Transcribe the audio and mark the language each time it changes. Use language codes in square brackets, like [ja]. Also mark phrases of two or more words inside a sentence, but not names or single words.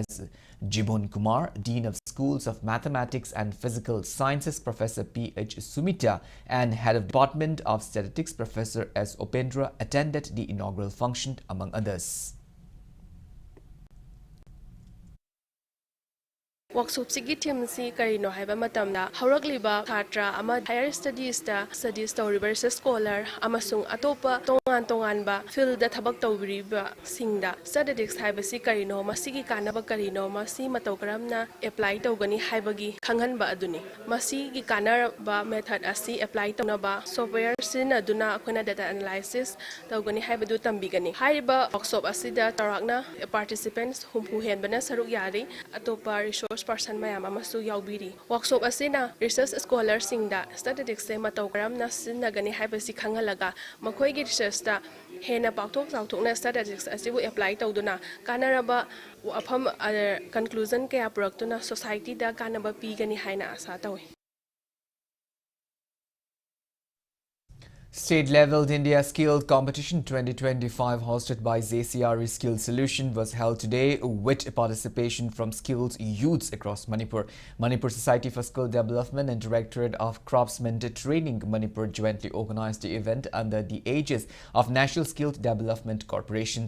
[en] Jibon Kumar, Dean of Schools of Mathematics and Physical Sciences Professor P.H. Sumita, and Head of Department of Statistics Professor S. Opendra attended the inaugural function, among others. [mni] Workshop sigi team si karino haiba matamda haurakliba thatra ama [en] higher studies [mni] to [en] research scholar [mni] amasung atopa tongan ba field da thabak tawriba singda statistics haiba si karino masigi kanaba karino masi matawkaramna apply tawgani haibagi khanghanba aduni masigi kanaba method asi apply tawna software sin aduna akhona [en] data analysis [mni] tawgani haibadu tambigani haiba workshop asida tarakna participants humpu henbana saruk yari atopa [en] resource person [mni] mayam amasu yaubiri workshop asina [en] research scholar [mni] singda statistics se matau karamna sinagani haibasi khangalaga makhoi gi research ta hena pakthok chawthokna statistics asibu apply tawduna kanaraba afam conclusion kaya product society da kanaba pigani haina asa tawi. [en] State-level India Skill Competition 2025 hosted by JCRE Skill Solution was held today with participation from skilled youths across Manipur. Manipur Society for Skill Development and Directorate of Craftsmen Training Manipur jointly organized the event under the aegis of National Skill Development Corporation.